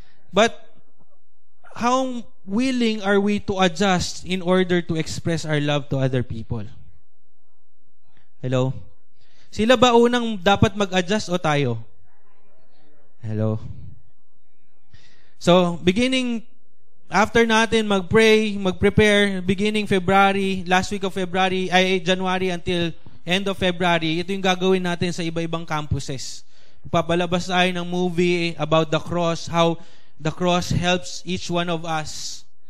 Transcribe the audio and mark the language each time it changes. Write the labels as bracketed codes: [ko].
[en] But, how willing are we to adjust in order to express our love to other people? Hello? [tl] Sila ba unang dapat mag-adjust o tayo? [en] Hello? So, beginning, after [tl] natin mag-pray, mag-prepare, [en] beginning February, last week of February, January until end of February, [tl] ito yung gagawin natin sa iba-ibang [en] campuses. [tl] Papalabas tayo ng [en] movie about the cross, how the cross helps each one of us.